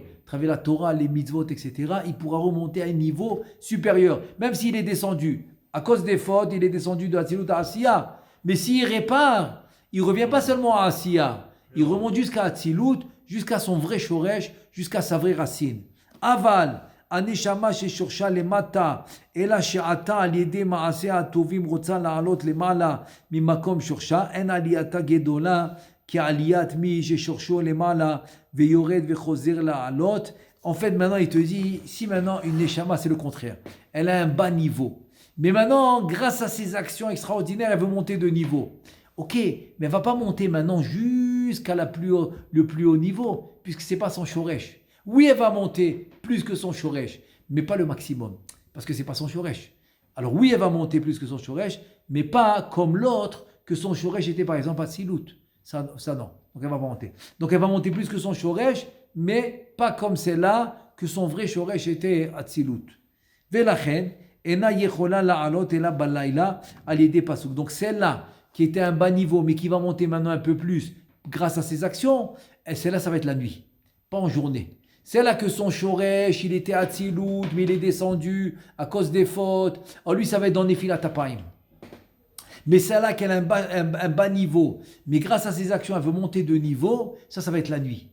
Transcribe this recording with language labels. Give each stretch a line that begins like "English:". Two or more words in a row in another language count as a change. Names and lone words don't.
French: À travers la Torah, les mitzvot, etc., il pourra remonter à un niveau supérieur. Même s'il est descendu, à cause des fautes, il est descendu de Atzilut à Asiya. Mais s'il répare, il ne revient pas seulement à Asiya. Il remonte jusqu'à Atzilut, jusqu'à son vrai shoresh, jusqu'à sa vraie racine.
Hebrew: Aval, הנשמה ששורשה למטה, אלא שעתה על ידי מעשיה הטובים רוצה לעלות למעלה ממקום שורשה, אין עלייתה גדולה כעליית מי ששורשו למעלה ויורד וחוזר לעלות.
French: En fait, maintenant, il te dit, si maintenant une neshama, c'est le contraire. Elle a un bas niveau. Mais maintenant, grâce à ses actions extraordinaires, elle veut monter de niveau. Ok, mais elle ne va pas monter maintenant jusqu'à le plus haut niveau, puisque ce n'est pas son shoresh. Oui, elle va monter plus que son shoresh, mais pas le maximum, parce que ce n'est pas son shoresh. Alors oui, elle va monter plus que son shoresh, mais pas comme l'autre, que son shoresh était par exemple à Tzilut. Ça non, donc elle va pas monter. Donc elle va monter plus que son shoresh, mais pas comme celle-là, que son vrai shoresh était à Tzilut.
Hebrew: ולכן אינה יכולה לעלות אלא בלילה על ידי פסוק.
French: Donc celle-là, qui était à un bas niveau, mais qui va monter maintenant un peu plus, grâce à ses actions, et celle-là, ça va être la nuit, pas en journée. C'est là que son shoresh, il était à Tzilut, mais il est descendu à cause des fautes. Alors lui, ça va être dans
Hebrew: נפילת אפיים.
French: Mais celle-là qu'elle a un bas niveau, mais grâce à ses actions, elle veut monter de niveau, ça va être la nuit.